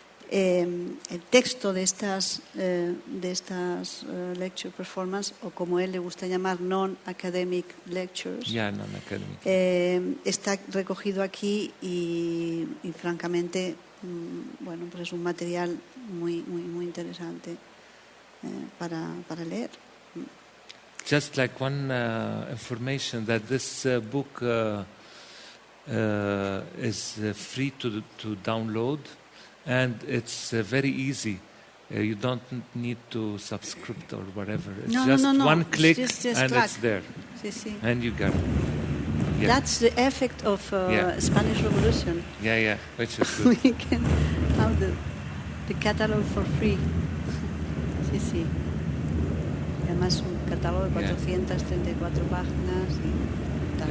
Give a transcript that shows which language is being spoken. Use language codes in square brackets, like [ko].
[es] el texto de estas lecture performance, o como él le gusta llamar, non-academic lectures, [en] non-academic. [es] está recogido aquí y francamente, bueno, pues es un material muy interesante para leer. [en] Just like one information that this book is free to download, and it's very easy. You don't need to subscribe or whatever. It's just one click just and click. it's there. [es] Sí. [en] And you got it. Yeah. That's the effect of Spanish Revolution. Yeah, which is good. We can have the catalog for free. [es] Sí. Y además un catálogo de 434 páginas y tal.